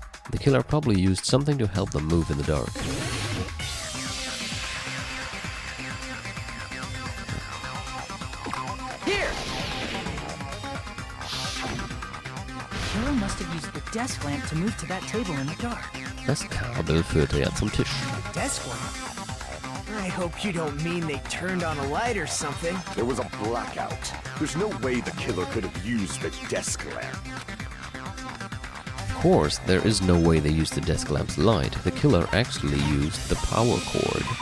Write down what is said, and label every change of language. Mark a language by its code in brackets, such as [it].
[en] The killer probably used something to help them move in the dark. Here! The killer must have used the desk lamp to move to that table in the dark. [de] Das Kabel führte ja zum Tisch. [en] Desk lamp? I hope you don't mean they turned on a light or something. There was a blackout. There's no way the killer could have used the desk lamp. Of course, there is no way they used the desk lamp's light. The killer actually used the power cord.